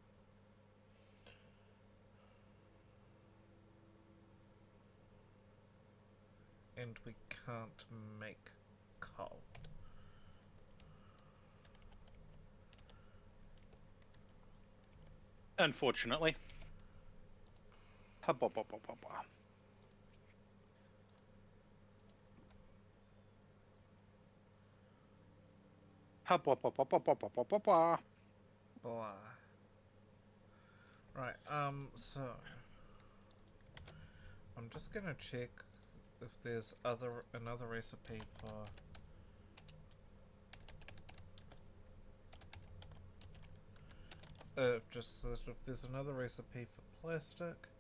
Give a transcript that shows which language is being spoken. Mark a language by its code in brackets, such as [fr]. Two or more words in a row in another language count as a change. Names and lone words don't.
[en] And we can't make coal. unfortunately. Hubba bubba bubba. Hubba bubba bubba bubba bubba. Blah. Right, so I'm just gonna check if there's another recipe for just that if there's another recipe for plastic.